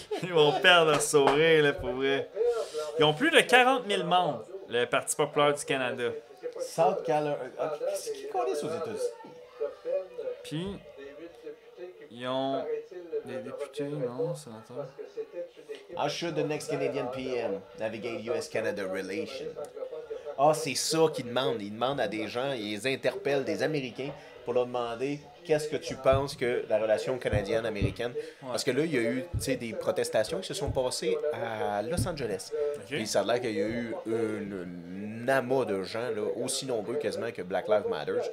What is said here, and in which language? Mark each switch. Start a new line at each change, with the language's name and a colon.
French: Ils vont perdre leur sourire, là, pour vrai. Ils ont plus de 40 000 membres, le Parti populaire du Canada.
English: South Carolina.
French: Qu'est-ce qui connaissent aux États-Unis? Puis, ils ont des députés, non, sénateurs.
English: How should the next Canadian PM navigate US-Canada relations?
French: Ah, c'est ça qu'ils demandent. Ils demandent à des gens, ils les interpellent, des Américains, pour leur demander qu'est-ce que tu penses que la relation canadienne-américaine. Parce que là, il y a eu tu sais, des protestations qui se sont passées à Los Angeles. Puis ça a l'air qu'il y a eu un amas de gens, là, aussi nombreux quasiment que Black Lives Matter.